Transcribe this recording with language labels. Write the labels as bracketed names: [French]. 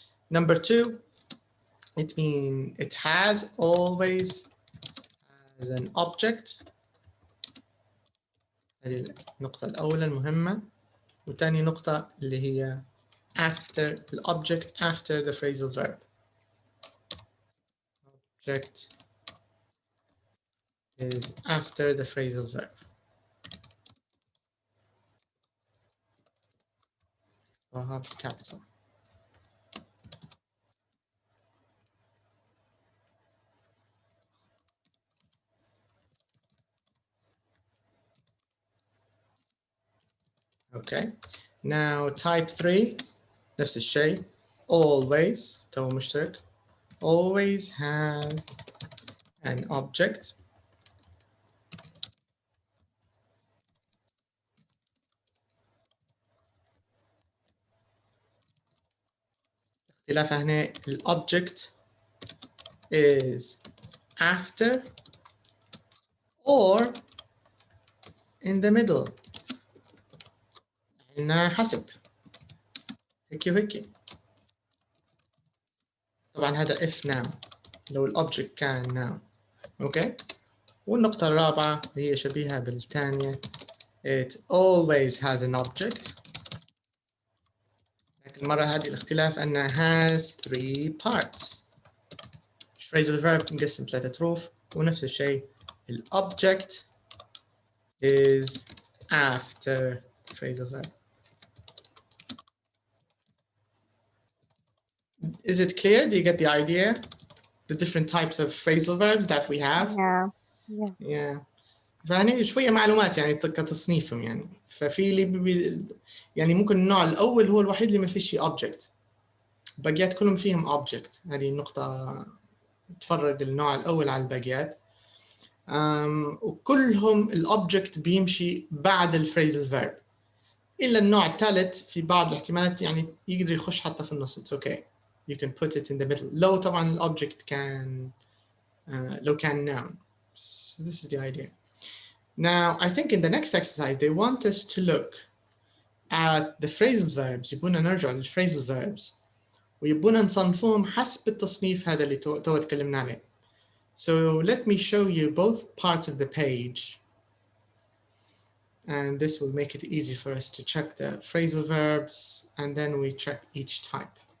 [English] Number 2, it means it has always as an object. [Arabic] هذه النقطة الأولى المهمة. وثاني نقطة اللي هي [English] after the object after the phrasal verb. Object is after the phrasal verb. Capital. Okay. Now type 3 [Arabic] نفس الشيء. Always تو مشترك. [English] Always has an object. [Arabic] اختلاف هنا ال [English] object is after or in the middle. [Arabic] عندنا حسب هيك وهيك. طبعا هذا [English] if noun [Arabic] لو ال object كان noun. اوكي. والنقطة الرابعة هي شبيهة بالثانية. [English] It always has an object. [Arabic] لكن المرة هذه الاختلاف أنها [English] has 3 parts. [Arabic] phrasal verb نقسم 3 حروف ونفس الشيء ال [English] object is after phrasal verb. Is it clear? Do you get the idea? The different types of phrasal verbs that we have? Yeah. Yes. Yeah. [Arabic] فهني شوية معلومات يعني كتصنيفهم يعني. ففي اللي يعني ممكن النوع الأول هو الوحيد اللي ما فيش object، باقيات كلهم فيهم object. هذه النقطة تفرق النوع الأول على الباقيات. وكلهم الأوبجكت بيمشي بعد الفريزل فيرب، إلا النوع الثالث في بعض الاحتمالات يعني يقدر يخش حتى في النص. [English] It's okay. You can put it in the middle. [Arabic] لو طبعا الأوبجكت كان لو كان noun. [English] So this is the idea. Now, I think in the next exercise they want us to look at the phrasal verbs. [Arabic] يبونا نرجع للphrasal verbs ويبونا نصنفهم حسب التصنيف هذا اللي تو تكلمنا عليه. [English] So let me show you both parts of the page, and this will make it easy for us to check the phrasal verbs, and then we check each type.